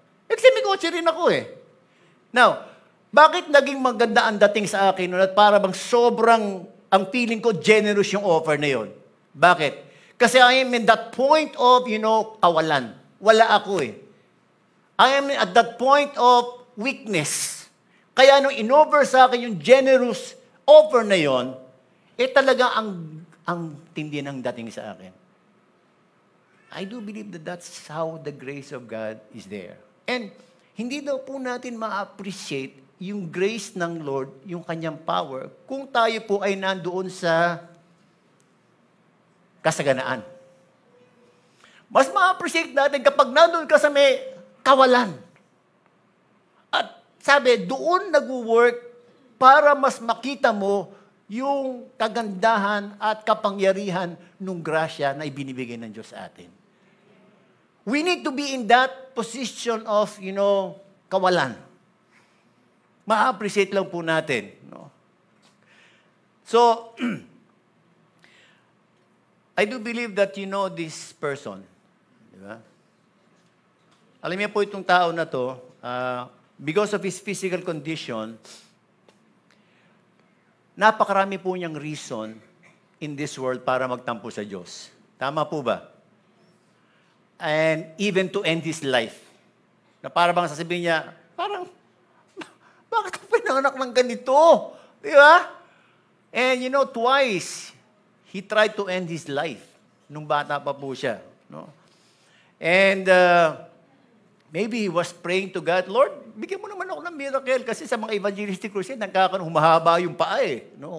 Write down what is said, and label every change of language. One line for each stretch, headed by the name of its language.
Filipino: Kasi may kotse rin ako eh. Now, bakit naging maganda ang dating sa akin nun at para bang sobrang, ang feeling ko, generous yung offer na yun? Bakit?
English: Kasi I am in that point of, kawalan.
Filipino: Wala ako eh.
English: I am at that point of weakness.
Filipino: Kaya nung in-offer sa akin yung generous offer na yon, talaga ang tindi ng dating sa akin.
English: I do believe that that's how the grace of God is there.
Filipino: And hindi daw po natin ma-appreciate yung grace ng Lord, yung kanyang power, kung tayo po ay nandoon sa kasaganaan. Mas ma-appreciate natin kapag nandoon ka sa may kawalan. At sabi, doon nag-work para mas makita mo yung kagandahan at kapangyarihan ng grasya na ibinibigay ng Diyos sa atin.
English: We need to be in that position of, kawalan.
Filipino: Ma-appreciate lang po natin.
English: No? So, I do believe that you know this person.
Filipino: Di ba? Alam niyo po itong tao na to, because of his physical condition, napakarami po niyang reason in this world para magtampo sa Diyos. Tama po ba?
English: And even to end his life.
Filipino: Na para bang sasabihin niya, parang, bakit ako pinanganak ng ganito? Di ba?
English: And twice, he tried to end his life
Filipino: nung bata pa po siya. No?
English: And maybe he was praying to God,
Filipino: Lord, bigyan mo naman ako ng miracle kasi sa mga evangelistic crusade, humahaba yung paa eh. No?